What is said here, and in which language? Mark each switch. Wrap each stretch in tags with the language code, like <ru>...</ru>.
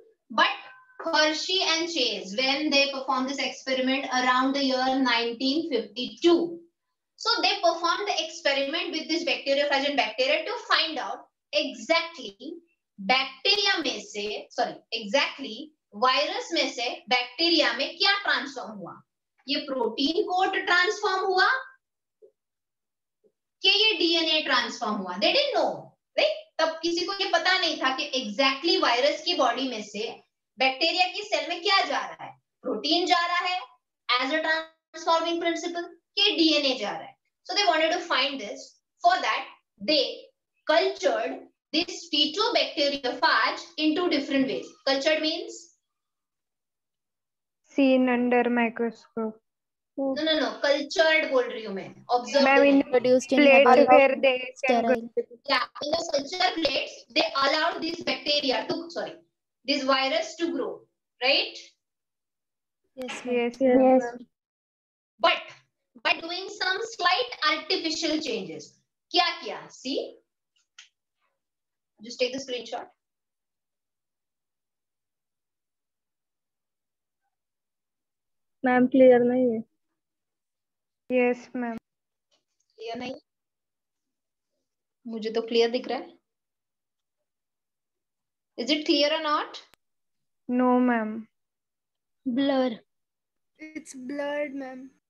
<en>But Hershey and Chase, when they performed this experiment around the year 1952, so they performed the experiment with this bacteriophage and bacteria to find out exactly</en> <hi>virus में से bacteria में क्या transform हुआ. ये protein coat transform हुआ कि ये DNA transform हुआ.</hi> <en>They didn't know, right?</en> <hi>तब किसी को ये पता नहीं था कि एग्जैक्टली वायरस की बॉडी में से बैक्टीरिया की सेल में क्या जा रहा है. प्रोटीन जा रहा है</hi> <en>as a transforming principle</en> <hi>कि डीएनए जा रहा है.</hi> <en>So they wanted to find this. For that, they cultured this T2 bacteriophage in two different ways. Cultured means? Seen under microscope. No.</en> <hi>Cultured बोल रही हूँ मैं.</hi> <en>Observe. Ma'am, in Produced in plate laboratory. where they can Sterile. Yeah, in the culture plates, they allowed these bacteria to, this virus to grow, right? Yes, ma'am. Yes. Yes. But by doing some slight artificial changes,</en> <hi>क्या किया?</hi> <en>See, just take the screenshot.</en> <hi>Ma'am, clear नहीं है.</hi> <en>Yes, ma'am.</en> <hi>Clear नहीं? मुझे तो clear दिख रहा है.</hi> <en>Is it clear or not? No, ma'am. Blur. It's blurred, ma'am.</en>